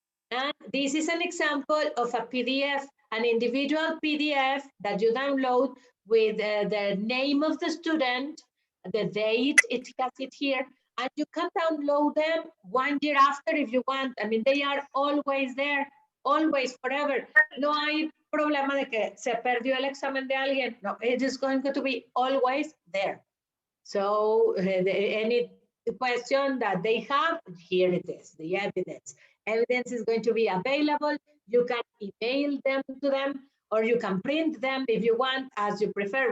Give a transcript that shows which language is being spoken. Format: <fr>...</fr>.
<en>And this is an example of a PDF, an individual PDF that you download with the name of the student, the date, it has it here, and you can download them 1 year after if you want. I mean, they are always there, always, forever.</en> <es>No hay problema de que se perdió el examen de alguien.</es> <en>No, it is going to be always there. So any question that they have, here it is, the evidence. Evidence is going to be available. You can email them to them, or you can print them if you want, as you prefer.</en>